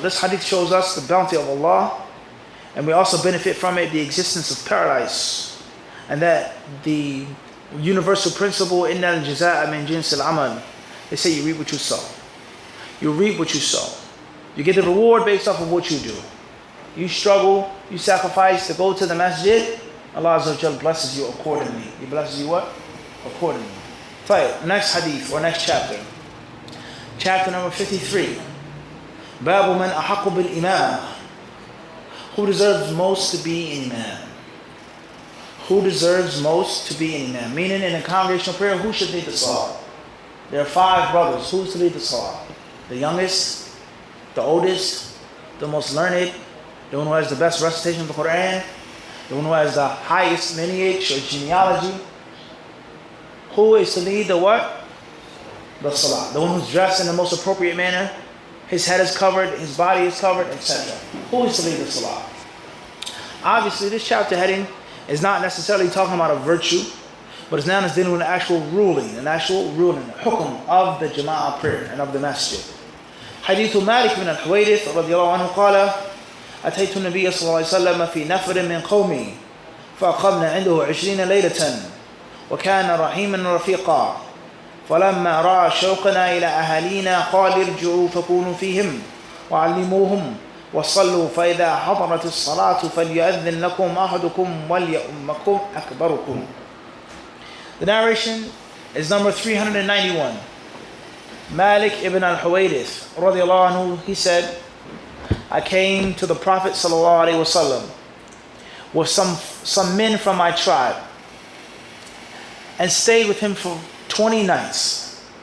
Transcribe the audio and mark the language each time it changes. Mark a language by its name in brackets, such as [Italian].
[English] This hadith shows us the bounty of Allah, and we also benefit from it the existence of paradise, and that the universal principle, inna al-jazaa min jins al-amal. They say you reap what you sow. You reap what you sow. You get the reward based off of what you do. You struggle, you sacrifice to go to the masjid, Allah Azza wa Jalla blesses you accordingly. He blesses you what? Accordingly. Right, next hadith or next chapter. Chapter number 53. [Arabic] باب من أحق بالإمامة [English] Who deserves most to be an imam? Who deserves most to be an imam? Meaning in a congregational prayer, who should lead the salah? There are 5 brothers. Who's to lead the salah? The youngest, the oldest, the most learned, the one who has the best recitation of the Quran, the one who has the highest lineage or genealogy. Who is to lead the what? The salah. The one who's dressed in the most appropriate manner. His head is covered, his body is covered, etc. Who is to lead the salah? Obviously, this chapter heading is not necessarily talking about a virtue, but it's now dealing with an actual ruling, hukum of the Jama'ah prayer and of the masjid. [Arabic] Hadith Malik bin al-Huwaydith radiyallahu anhu qala أتيت النبي صلى الله عليه وسلم في نفر من قومي فأقمنا عنده 20 ليلة وكان رحيما رفيقا فلما رأى شوقنا إلى أهالينا قال ارجعوا فكونوا فيهم وعلموهم وصلوا فإذا حضرت الصلاة فليؤذن لكم أحدكم وليؤمكم أكبركم. [English] The narration is number 391. Malik ibn al-Huwaydith radiyallahu anhu, he said, I came to the Prophet sallallahu alaihi wasallam with some men from my tribe and stayed with him for 20 nights.